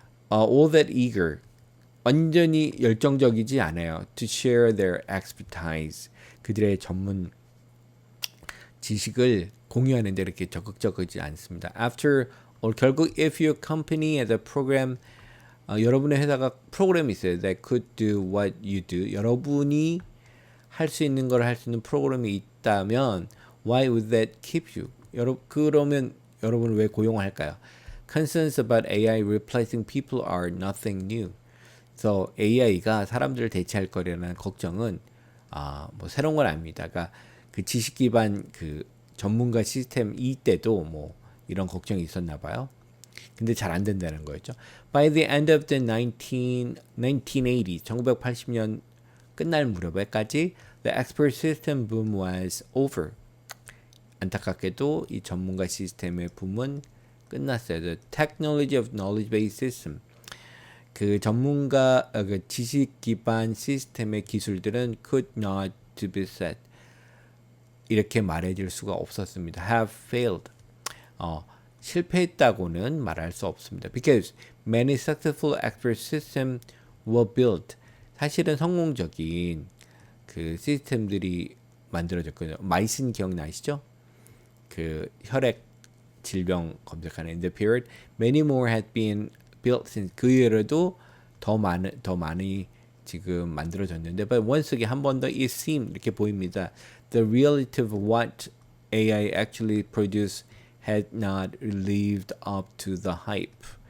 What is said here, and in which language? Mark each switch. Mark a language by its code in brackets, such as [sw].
[en] all that eager, [ko] 완전히 열정적이지 않아요. [en] to share their expertise, [ko] 그들의 전문 지식을 공유하는데 이렇게 적극적이지 않습니다. [en] After all, [ko] 결국 [en] if your company has a program, [ko] 여러분의 회사가 프로그램이 있어요. [en] That could do what you do. [ko] 여러분이 할 수 있는 걸 할 수 있는 프로그램이 있다면 [en] why would that keep you? [ko] 그러면 여러분을 왜 고용할까요? [en] Concerns about AI replacing people are nothing new. [ko] 그래서 AI가 사람들을 대체할 거라는 걱정은 뭐 새로운 건 아닙니다. 그러니까 그 지식 기반 그 전문가 시스템 때도 뭐 이런 걱정이 있었나 봐요. 근데 잘 안 된다는 거였죠. [en] By the end of the 1980, [ko] 1980년 끝날 무렵에까지 [en] the expert system boom was over. [ko] 안타깝게도 이 전문가 시스템의 붐은 끝났어요. [en] The technology of knowledge-based system. [ko] 그 전문가 그 지식 기반 시스템의 기술들은 [en] could not to be said. [ko] 이렇게 말해질 수가 없었습니다. [en] Have failed. [ko] 실패했다고는 말할 수 없습니다. [en] Because many successful expert systems were built. [ko] 사실은 성공적인 그 시스템들이 만들어졌거든요. 마이슨 기억나시죠? 그 혈액 질병 검색하는 [en] in the period, many more had been built since. [ko] 그 이후에도 더 많이 지금 만들어졌는데, [en] but once again [ko] 한 번 더 [en] it seemed [ko] 이렇게 보입니다. [en] The reality of what AI actually produced had not lived up to the hype.